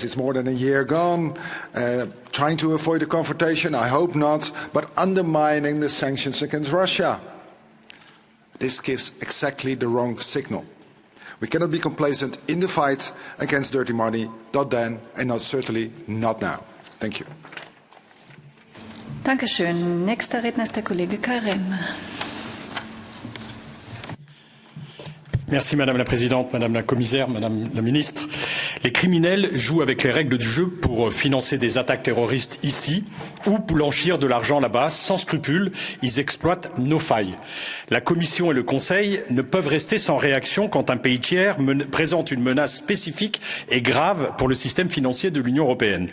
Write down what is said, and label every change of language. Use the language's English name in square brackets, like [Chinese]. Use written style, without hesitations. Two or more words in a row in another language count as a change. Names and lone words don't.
[English] It's more than a year gone, trying to avoid a confrontation, I hope not, but undermining the sanctions against Russia. This gives exactly the wrong signal. We cannot be complacent in the fight against dirty money, not then, and certainly not now. Thank you. [German] Dankeschön. Nächster Redner ist der Kollege Carême. [French] Merci Madame la Présidente, Madame la Commissaire, Madame la Ministre. Les criminels jouent avec les règles du jeu pour financer des attaques terroristes ici ou blanchir de l'argent là-bas sans scrupule. Ils exploitent nos failles. La Commission et le Conseil ne peuvent rester sans réaction quand un pays tiers présente une menace spécifique et grave pour le système financier de l'Union européenne.